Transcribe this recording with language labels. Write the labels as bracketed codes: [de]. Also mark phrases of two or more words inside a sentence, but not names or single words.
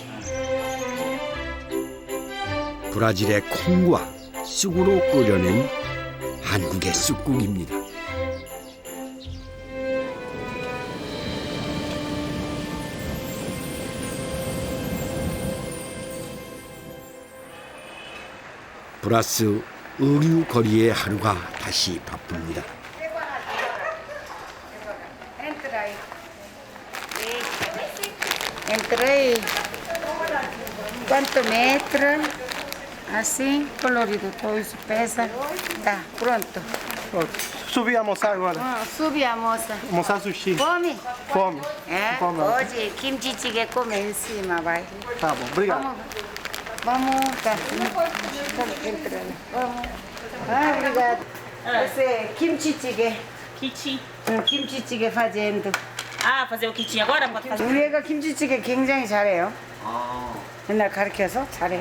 [ko] 브라질의 콩과 쑥으로 끓여낸 한국의 쑥국입니다. 플러스 의류 거리의 하루가 다시 바쁩니다. [pt] Entrei. Quanto metro? Assim, colorido, todo isso pesa. Tá, pronto. Subi a almoçar agora. Subi a moça. Almoçar sushi. Fome? Fome. É? Fome. Hoje, kimchi come em cima, vai. Tá bom, obrigado. Vamos, tá. Entrando. Vamos. Ah, obrigado. Você, [ko] 김치찌개. [pt] Kimchi. [ko] 김치찌개 [pt] fazendo. 아, fazer o kimchi agora? [ko] 우리 애가 김치찌개 굉장히 잘해요. 옛날 가르쳐서 잘해요.